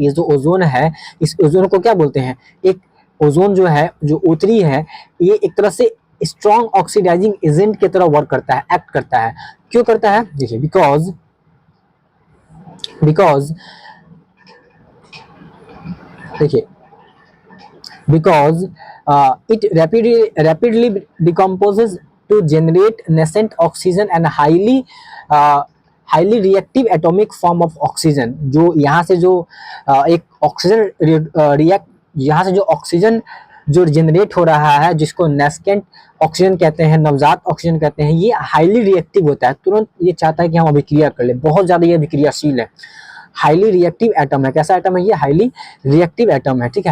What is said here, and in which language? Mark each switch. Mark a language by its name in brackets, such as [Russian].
[Hindi] ये जो ओजोन है, इस ओजोन को क्या बोलते हैं, एक ओजोन जो है, जो O3 है, ये एक तरह से स्ट्रॉन्ग ऑक्सीडाइजिंग एजेंट की तरह वर्क करता है, एक्ट करता है। क्यों करता है, देखिए बिकॉज देखिए [English] because it rapidly decomposes to generate nascent oxygen and uh, highly reactive atomic form of oxygen। [Hindi] जो यहाँ से जो एक ऑक्सीजन रिएक्ट यहाँ से जो ऑक्सीजन जो जनरेट हो रहा है, जिसको नेस्केंट ऑक्सीजन कहते हैं, नवजात ऑक्सीजन कहते हैं, ये हाईली रिएक्टिव होता है। तुरंत ये चाहता है कि हम अभिक्रिया कर ले, बहुत ज्यादा ये अभिक्रियाशील है। हाईली रिएक्टिव एटम है। कैसा एटम है ये? हाईली रिएक्टिव एटम है, ठीक है।